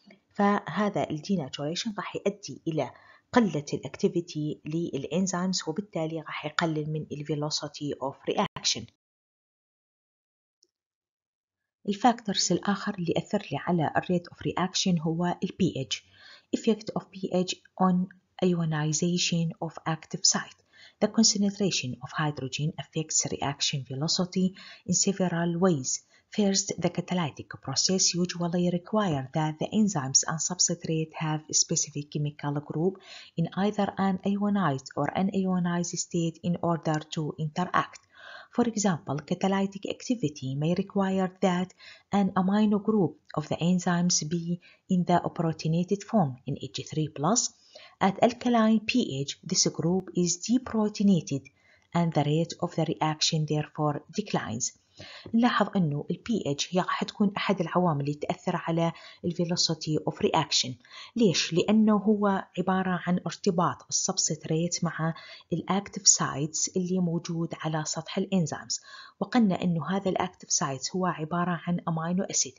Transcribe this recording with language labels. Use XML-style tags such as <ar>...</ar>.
<ar>فهذا denaturation راح يؤدي إلى قلة الأكتيفيتي للإنزيمز وبالتالي راح يقلل من</ar> <en>velocity of reaction.</en> <ar>الفاكتورز الآخر اللي أثر لي على</ar> <en>الريت of reaction</en> <ar>هو ال pH.</ar> <en>Effect of pH on ionization of active site. The concentration of hydrogen affects reaction velocity in several ways. First, the catalytic process usually requires that the enzymes and substrate have a specific chemical group in either an ionized or unionized state in order to interact. For example, catalytic activity may require that an amino group of the enzymes be in the protonated form in H3+. At alkaline pH, this group is deprotonated and the rate of the reaction therefore declines.</en> <ar>نلاحظ أنه ال pH هي راح تكون أحد العوامل اللي تأثر على ال</ar> <en>velocity of reaction.</en> <ar>ليش؟ لأنه هو عبارة عن ارتباط السبستريت مع الأكتيف سايتس اللي موجود على سطح الإنزيمز، وقلنا أنه هذا الأكتيف سايتس هو عبارة عن أمينو أسيد.</ar>